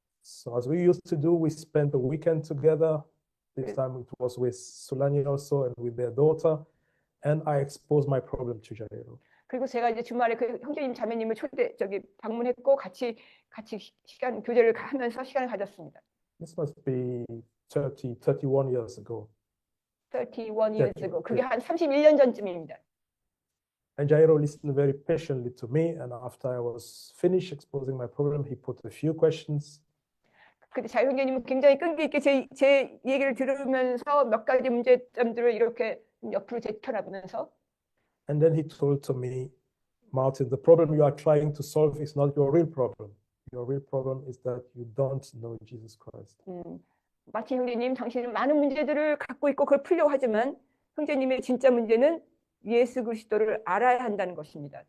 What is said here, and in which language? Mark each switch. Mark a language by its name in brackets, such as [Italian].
[English] So as we used to do, we spent the weekend together. This time it was with Sulani also and with their daughter. And I exposed my problem to Jairo. [Korean] 그리고 제가 이제 주말에 그 형제님 자매님을 방문했고 같이 교제를 하면서 시간을 가졌습니다. [English] This must be 31 years ago. 31 years ago. [Korean] 그게 한 31년 전쯤입니다. [English] And Jairo listened very patiently to me. And after I was finished exposing my problem, he put a few questions. [Korean] 근데 자유 형제님은 굉장히 끈기 있게 제 얘기를 들으면서 몇 가지 문제점들을 이렇게 옆으로 제쳐나보면서 [English] And then he told to me, Martin, the problem you are trying to solve is not your real problem. Your real problem is that you don't know Jesus Christ. [Korean] 마틴 형제님, 당신은 많은 문제들을 갖고 있고 그걸 풀려고 하지만 형제님의 진짜 문제는 예수 그리스도를 알아야 한다는 것입니다.